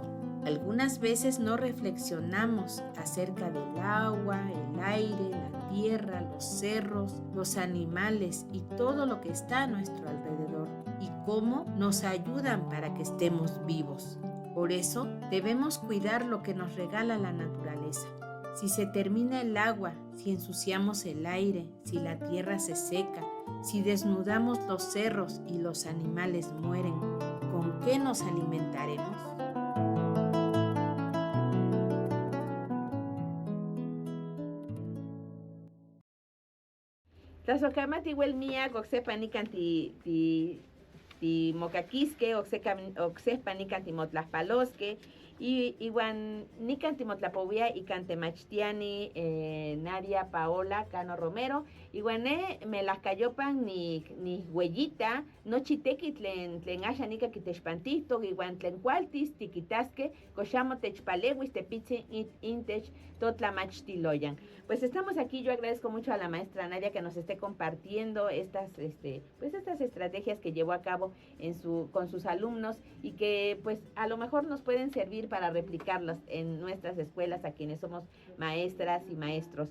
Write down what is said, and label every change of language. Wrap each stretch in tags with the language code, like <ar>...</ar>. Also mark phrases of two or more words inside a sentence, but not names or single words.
<es>Algunas veces no reflexionamos acerca del agua, el aire, la tierra, los cerros, los animales y todo lo que está a nuestro alrededor, y cómo nos ayudan para que estemos vivos. Por eso debemos cuidar lo que nos regala la naturaleza. Si se termina el agua, si ensuciamos el aire, si la tierra se seca, si desnudamos los cerros y los animales mueren, ¿con qué nos alimentaremos?</es> <nah>Tlazohkamati igual mía, ocsehpa nikan timocaquisque, ocsehpa nikan timotlaspalosque, y igual nikan timotlapouia ikan temachtiani Nadia Paola Cano Romero, igual melahcayopan ni huellita, nochi teki tlen axan nika kitexpantihtok, igual tlen cualtis tiquitasque, coxamo techpaleuis tepitzi intech totlamachtiloyan.</nah> <es>Pues estamos aquí, yo agradezco mucho a la maestra Nadia que nos esté compartiendo estas estrategias que llevó a cabo con sus alumnos, y que pues a lo mejor nos pueden servir para replicarlas en nuestras escuelas a quienes somos maestras y maestros.</es>